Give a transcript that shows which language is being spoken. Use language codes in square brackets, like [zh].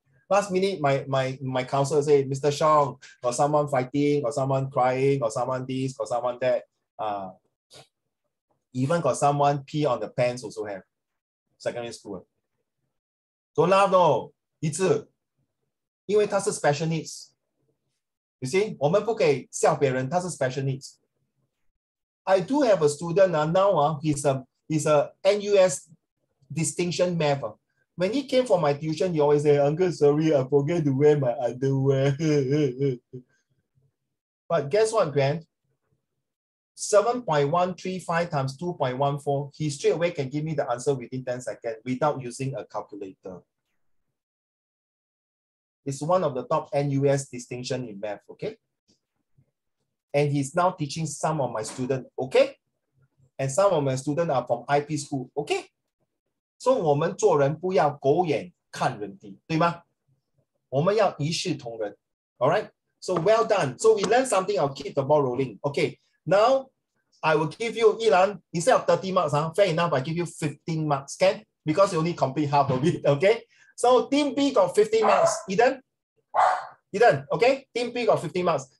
[en] Last minute, my counselor say, Mr. Shong, or someone fighting, or someone crying, or someone this, or someone that. Even got someone pee on the pants also have. Secondary school. Don't laugh no, [zh] 一致，因为他是 [en] special needs. You see, [zh] 我们不可以笑别人，他是 special needs. [en] I do have a student now. He's a NUS distinction math. When he came for my tuition, he always say, Uncle, sorry, I forget to wear my underwear. But guess what, Grant? 7.135 times 2.14, he straight away can give me the answer within 10 seconds without using a calculator. It's one of the top NUS distinction in math, okay? And he's now teaching some of my students, okay? And some of my students are from IP school, okay? [zh] So 我们做人不要狗眼看人低，对吗？我们要一视同仁， [en] all right? So well done. So we learned something, I'll keep the ball rolling. Okay, now I will give you, Ilan, instead of 30 marks, fair enough, I give you 15 marks, okay? Because you only complete half of it, okay? So Team B got 15 marks. Eden, okay? Team B got 15 marks.